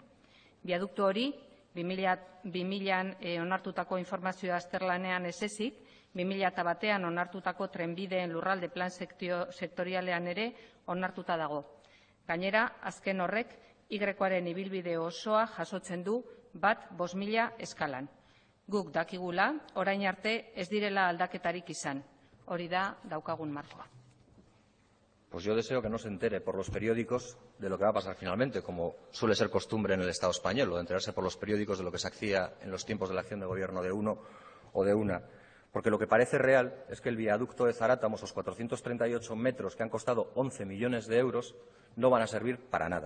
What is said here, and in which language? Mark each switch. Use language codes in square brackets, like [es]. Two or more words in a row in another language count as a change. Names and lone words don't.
[eu] Biaduktu hori 2000an onartutako informazioa azterlanean ez ezik, 2001an onartutako trenbideen lurralde plan sektorialean ere onartuta dago. Gainera, azken horrek Y-aren ibilbide osoa jasotzen du bat 5.000 eskalan. Guk dakigula, orain arte ez direla aldaketarik izan. Hori da daukagun markoa. [es] Pues yo deseo que no se entere por los periódicos de lo que va a pasar finalmente, como suele ser costumbre en el Estado español, o de enterarse por los periódicos de lo que se hacía en los tiempos de la acción de gobierno de uno o de una. Porque lo que parece real es que el viaducto de Zarátamo, esos 438 metros que han costado 11 millones de euros, no van a servir para nada.